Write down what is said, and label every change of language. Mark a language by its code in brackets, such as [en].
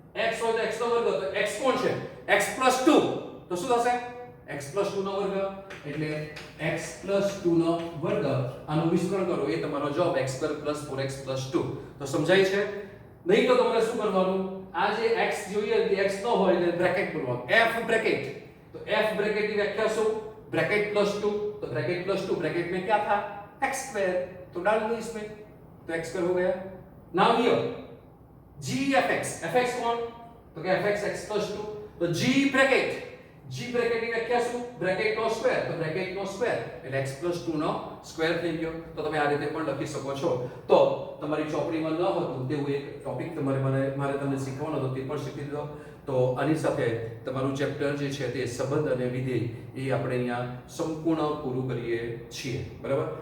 [gu] x હોય તો x નો વર્ગ. તો x કોણ છે? x + 2. તો શું થશે? x + 2 નો વર્ગ. એટલે x + 2 નો વર્ગ આનું વિસ્તરણ કરો એ તમારો જવાબ x² + 4x + 2. તો સમજાય છે? નહીં તો તમારે શું કરવાનું? આ જે x જોઈએ તે x નો હોય એટલે બ્રેકેટ બોલવાનું f બ્રેકેટ. [hi] तो f ब्रैकेट की व्याख्या [gu] શું? [hi] ब्रैकेट प्लस 2, तो ब्रैकेट प्लस 2 ब्रैकेट में क्या था? x स्क्वायर, तो डाल दो इसमें, तो x स्क्वायर हो गया. नाउ हियर g fx कौन? तो क्या fx x प्लस 2, तो g ब्रैकेट [gu] ની વ્યાખ્યા શું? બ્રેકેટ નો સ્ક્વેર, તો બ્રેકેટ નો સ્ક્વેર એટલે x 2 નો સ્ક્વેર થઈ ગયો. તો તમે આ રીતે પણ લખી શકો છો. તો તમારી ચોપડીમાં ન હતું તેવું એક ટોપિક મારે તમને શીખવાનો હતો, તે પણ શીખી દીધો. તો આની સાથે તમારું ચેપ્ટર જે છે તે સંબંધ અને વિધેય એ આપણે અહીંયા સંપૂર્ણ પૂરું કરીએ છીએ. બરાબર?